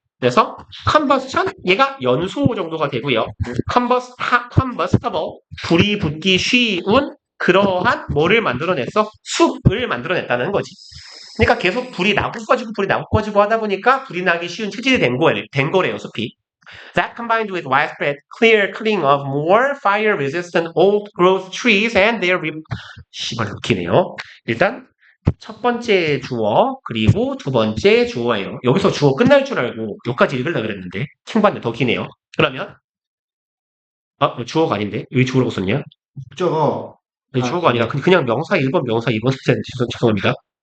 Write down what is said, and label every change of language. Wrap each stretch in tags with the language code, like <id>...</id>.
<ko>그래서 combustion 얘가 연소 정도가 되고요. combustible 불이 붙기 쉬운 그러한 뭐를 만들어냈어? 숲을 만들어냈다는 거지. 그러니까 계속 불이 나고 꺼지고 하다 보니까 불이 나기 쉬운 체질이 된 거래요, 숲이.</ko> <en>That combined with widespread clear cutting of more fire-resistant old-growth trees and their</en> <ko>씨발 웃기네요. 일단 첫 번째 주어 그리고 두 번째 주어예요. 여기서 주어 끝날 줄 알고 여기까지 읽으려고 그랬는데 킹받네 더 기네요. 그러면 주어가 아닌데 왜 주어라고 썼냐? 주어가 아니라 그냥 명사 1번, 명사 2번 죄송합니다.</ko>